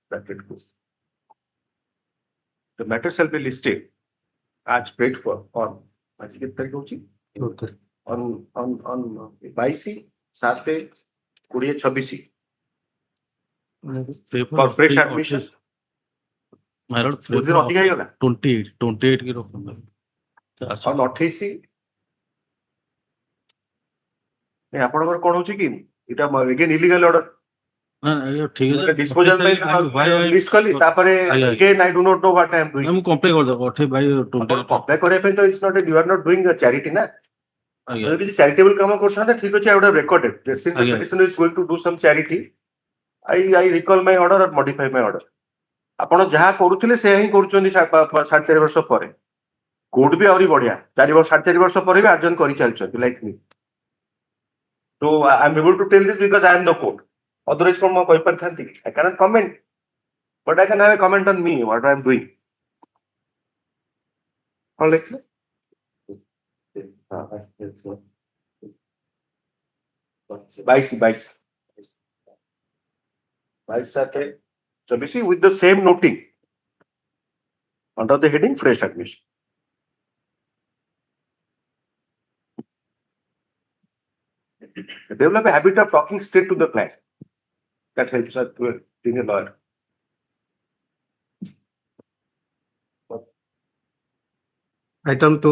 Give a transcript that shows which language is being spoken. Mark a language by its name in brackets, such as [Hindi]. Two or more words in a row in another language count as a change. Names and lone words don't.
[English] The matter shall be listed as prayed for on 22/7/2026 for fresh admission. My lord, [Odia] Within ଅଧିକା ହେଇଗଲା 28 की ରଖନ୍ତୁ। on 28 ଆପଣଙ୍କର କଣ ହଉଛି କି ଏଟା [English] again illegal order [Odia] ନା ନା ଠିକ ଅଛି [English] disposal [Odia] ପାଇଁ list କଲି ତାପରେ [English] again I do not know what I am doing. [Odia] ମୁଁ କମ୍ପ୍ଲେନ୍ କରିଦେବ 28 by 20 କମ୍ପ୍ଲେନ୍ କରିବା ପାଇଁ ତ [English] it's not you are not doing a charity [Odia] ନା ଯଦି କିଛି charitable କାମ କରୁଛନ୍ତି ଠିକ ଅଛି [English] I would have recorded since the petitioner is going to do some charity I recall my order or modify my order. [Odia] ଆପଣ ଯାହା କରୁଥିଲେ ସେୟା ହିଁ କରୁଛନ୍ତି 4.5 ବର୍ଷ ପରେ କୋର୍ଟ ବି ଆହୁରି ବଢିଆ 4.5 ବର୍ଷ ପରେ ବି ଆର୍ଜନ କରି ଚାଲିଛନ୍ତି [English] like me. So I am able to tell this because I am the court. Otherwise [Odia] କଣ ମୁଁ କହିପାରିଥାନ୍ତି [English] I cannot comment but I can have a comment on me what I am doing. [Odia] କଣ ଲେଖିଲେ [English] 22/7/24 with the same noting under the heading fresh admission. Develop a habit of talking straight to the client. That helps us to being a lawyer. Item 2.